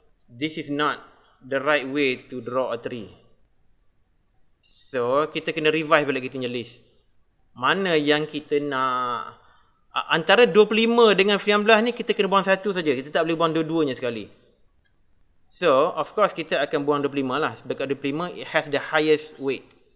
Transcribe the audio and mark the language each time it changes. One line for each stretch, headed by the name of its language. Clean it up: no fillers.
English: This is not the right way to draw a tree. So,
Malay: kita kena revise balik kita punya list. Mana yang kita nak, antara 25 dengan 19 ni kita kena buang satu saja. Kita tak boleh buang dua-duanya sekali.
English: So, of course
Malay: kita akan buang 25 lah. Sebab
English: 25 it has the highest weight.